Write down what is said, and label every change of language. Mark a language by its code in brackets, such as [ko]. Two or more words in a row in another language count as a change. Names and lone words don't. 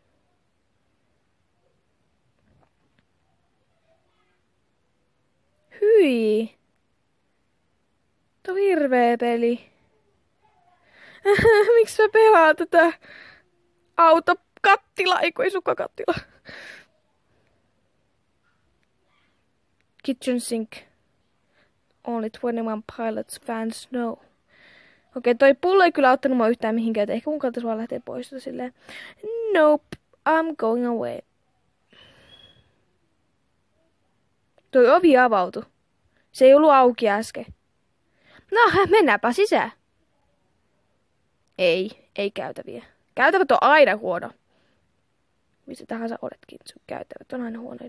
[fi] Hyi. Tuo on hirveä peli. Miksi mä pelaan tätä autokattilaa, ei sukkakattila. [en] Kitchen sink. Only 21 pilots fans know. [fi] Okei, toi pullo ei kyllä auttanut mua yhtään mihinkään. Ehkä mun kannattaisi vaan lähteä pois silleen. [en] Nope, I'm going away. [fi] Toi ovi avautui. Se ei ollut auki äsken. No, mennäänpä sisään. Ei käytäviä. Käytävät on aina huono. Missä tahansa oletkin, sun käytävät on aina huonoja.